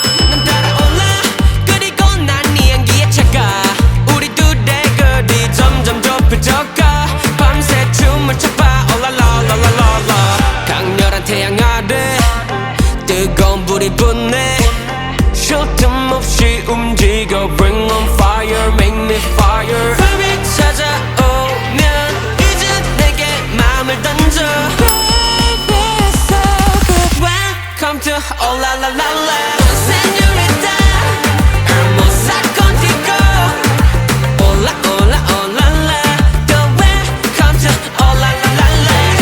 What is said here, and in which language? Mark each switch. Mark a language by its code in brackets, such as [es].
[ko] 난 따라올라 그리고 난 네 향기에 차가. 우리 둘의 거리 점점 좁혀져가. 밤새 춤을 춰봐 올라라라라라. 강렬한 태양 아래 뜨거운 불이 붙네. 쉴 틈 없이 움직여 [en] Bring on fire make me fire. [ko] 밤이 찾아오면 이제 내게 마음을 던져. [en] Baby so good. Welcome to oh la la la la. [es] Señorita hermosa contigo. [en] Hola hola hola la. The welcome to oh la la la la.